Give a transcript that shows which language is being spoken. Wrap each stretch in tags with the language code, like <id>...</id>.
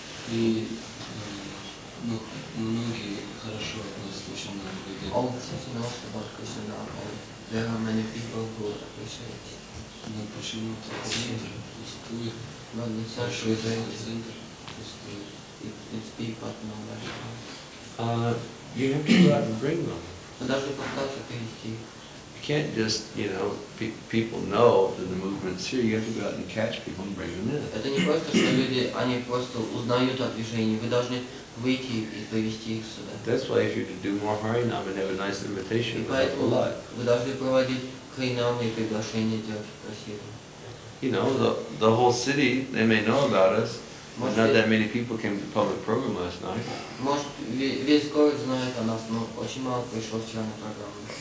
<ru>И многие хорошо относятся очень много людей.</ru> <en>All the city knows about Krishna now, and there are many people who appreciate it.</en> <ru>Но почему-то центр пустует.</ru> <en>But the</en> <ru>Большой</ru> <en>central</en> <ru>центр пустует.</ru> <en>it's big, but no one. You have to go out and bring them.</en> <ru>Вы должны попытаться привести их.</ru> <en>You can't just, people know that the movement's here. You have to go out and catch people and bring them in.</en> <ru>Это не просто, что люди, они просто узнают о движении. Вы должны выйти и привести их сюда.</ru> <en>That's why if you do more Harinam and have a nice</en> <ru>И</ru> <en>invitation, it will help a</en> <ru>поэтому</ru> <en>lot.</en> <ru>вы должны проводить хринамы и приглашения делать красивые.</ru> <en>You know, the whole city, they may know about us. But not that many people came to the public program last night.</en> <ru>Может, весь город знает о нас, но очень мало пришло вчера на программу.</ru>